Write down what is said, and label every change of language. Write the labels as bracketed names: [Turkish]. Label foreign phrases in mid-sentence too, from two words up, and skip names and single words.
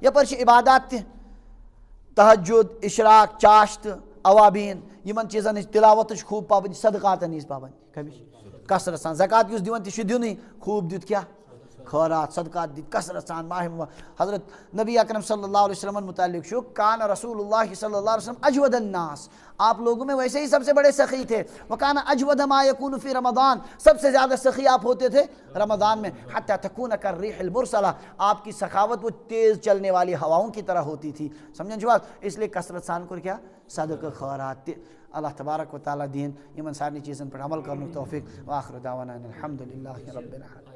[Kashmiri] یپٲرۍ چھِ عبادات تہِ تہجد اشراق چاشت اوابین یمن چیزن ہٕنٛز تلاوتٕچ خوب پابندی صدقاتن ہٕنٛز پابندی کمِچ کثرت سان زکات یُس دِوان تہِ چھُ دِونٕے خوب دیُت کیٛاہ خیرات صدقات دِتھ کثرت سان ماہ حضرت نبی اکرم [Arabic] صلی اللہ علیہ وسلم [Kashmiri] متعلق چھُ کان [Arabic] رسول اللہ صلی اللہ علیہ وسلم اجود الناس [Urdu] آپ لوگوں میں ویسے ہی سب سے بڑے سخی تھے. [Arabic] وکان اجود ما یکون فی رمضان [Urdu] سب سے زیادہ سخی آپ ہوتے تھے رمضان میں. [Arabic] حتی تکون کالریح المرسلہ [Urdu] آپ کی سخاوت وہ تیز چلنے والی ہواؤں کی طرح ہوتی تھی. [Kashmiri] سمجھن چھو اس لیے کثرت سان کر کیا صدقہ خیرات تہِ. اللہ تبارک و تعالیٰ دین یمن سارنی چیزن پر عمل کرنک توفیق. [Arabic] وآخر دعوانا الحمد للہ رب العالمین.